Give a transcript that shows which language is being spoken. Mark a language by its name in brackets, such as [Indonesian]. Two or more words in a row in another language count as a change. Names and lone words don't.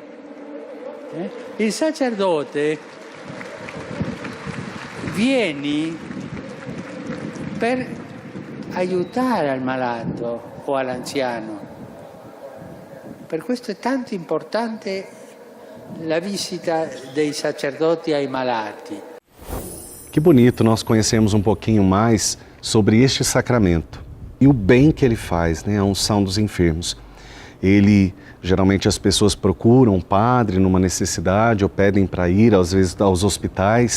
[Italian] Il sacerdote viene per aiutare al malato o all'anziano. Per questo è tanto importante la visita dei sacerdoti ai malati. [Portuguese] Que bonito nós conhecemos um pouquinho mais sobre este sacramento e o bem que ele faz, né? A unção dos enfermos. Ele, geralmente as pessoas procuram um padre numa necessidade ou pedem para ir, às vezes, aos hospitais.